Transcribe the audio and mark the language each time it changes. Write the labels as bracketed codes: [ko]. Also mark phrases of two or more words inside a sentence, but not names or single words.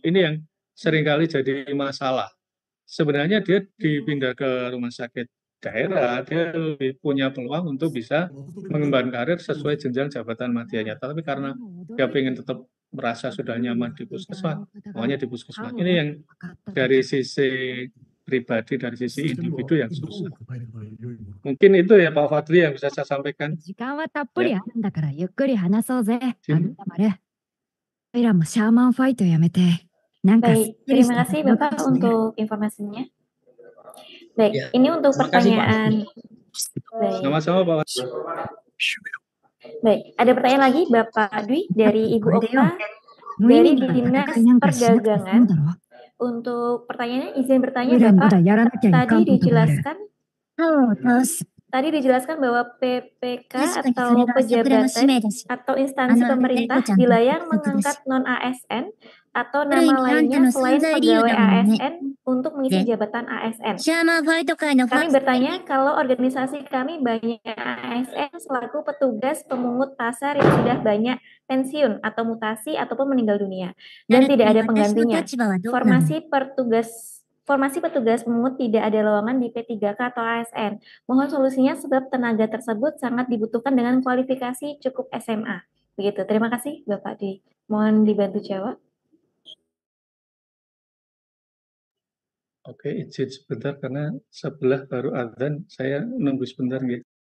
[id] Ini yang seringkali jadi masalah. Sebenarnya dia dipindah ke rumah sakit daerah, dia lebih punya peluang untuk bisa mengembangkan karir sesuai jenjang jabatan madyanya. Tapi karena dia ingin tetap merasa sudah nyaman di puskesmas, maunya di puskesmas. Ini yang dari sisi pribadi, dari sisi individu yang susah. Mungkin itu ya Pak Fadli yang bisa saya sampaikan. [ja] 時間はたっぷりあるんだからゆっくり話そうぜ。 Jin. おいらもシャーマンファイトやめて。なんかすっ [id] Baik, [ja] きりし [id] terima [ja] た [id] kasih [ja] こと [id] Bapak [ja] してね。 [id] untuk informasinya. Baik, Ya, ini untuk terima kasih, Pak. pertanyaan. Baik, Sama-sama Pak. baik. Ada pertanyaan lagi Bapak Dwi dari Ibu [ja] これでよ。 [id] Okta [ja] 無意 [id] dari [ja] 味に [id] Dinas [ja] 戦いなんかしなくて済む [id] Perdagangan. [ja] だろ。 [id] Untuk pertanyaannya, izin [ja] お [id] bertanya [ja] いらまだ [id] Bapak, [ja] やらなきゃいか [id] tadi [ja] んことがある。 [id] dijelaskan [ja] そうです。 [id] Tadi dijelaskan bahwa PPK [ja] 確かにそれ [id] atau [ja] が桜の使 [id] pejabatan [ja] 命だし。 [id] atau instansi [ja] あの、 [id] pemerintah [ja] ちゃんと [id] dilayang [ja] 約束だし。 [id] mengangkat non-ASN atau [ja] ある意 [id] nama [ja] 味あんた [id] lainnya [ja] の存 [id] selain [ja] 在理由 [id] pegawai [ja] だもんね。 [id] ASN untuk mengisi [ja] で、 [id] jabatan ASN. [ja] シャーマンファイト界のファー [id] Kami [ja] ストレディ [id] bertanya kalau organisasi kami banyak ASN selaku petugas pemungut pasar yang sudah banyak pensiun atau mutasi ataupun meninggal dunia [ja] な [id] dan [ja] るって [id] tidak ada [ja] 私の [id] penggantinya. [ja] 立場はどうなの？ [id] Formasi petugas pemungut tidak ada lowongan di P3K atau ASN. Mohon solusinya sebab tenaga tersebut sangat dibutuhkan dengan kualifikasi cukup SMA. Begitu. Terima kasih Bapak Dwi. Mohon dibantu jawab. Oke, izin sebentar karena sebelah baru adzan, saya nunggu sebentar gitu.